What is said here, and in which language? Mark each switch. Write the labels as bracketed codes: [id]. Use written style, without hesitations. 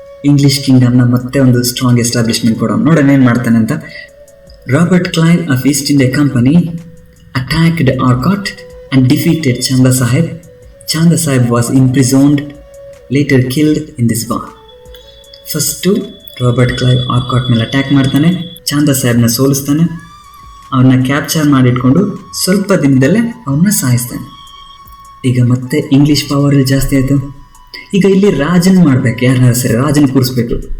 [kn] English ಕಿಂಗ್ಡಮ್ನ ಮತ್ತೆ ಒಂದು strong establishment ಕೊಡೋಣ. ನೋಡೋಣ ಏನು ಮಾಡ್ತಾನೆ ಅಂತ. [en] Robert Clive of East India company attacked Arcot and defeated Chanda Sahib. Chanda Sahib was imprisoned, later killed in this war. [kn] First Robert Clive Arcot ಮೇಲೆ attack ಮಾಡ್ತಾನೆ, ಚಾಂದಾ ಸಾಹೇಬ್ನ ಸೋಲಿಸ್ತಾನೆ, ಅವನ್ನ ಕ್ಯಾಪ್ಚರ್ ಮಾಡಿಟ್ಕೊಂಡು ಸ್ವಲ್ಪ ದಿನದಲ್ಲೇ ಅವನ್ನ ಸಾಯಿಸ್ತಾನೆ. ಈಗ ಮತ್ತೆ ಇಂಗ್ಲೀಷ್ ಪವರ್ ಜಾಸ್ತಿ ಆಯಿತು. ಈಗ ಇಲ್ಲಿ ರಾಜನ್ ಮಾಡ್ಬೇಕು, ಯಾರನ್ನ ಸರಿ ರಾಜನ್ ಕೂರಿಸ್ಬೇಕು.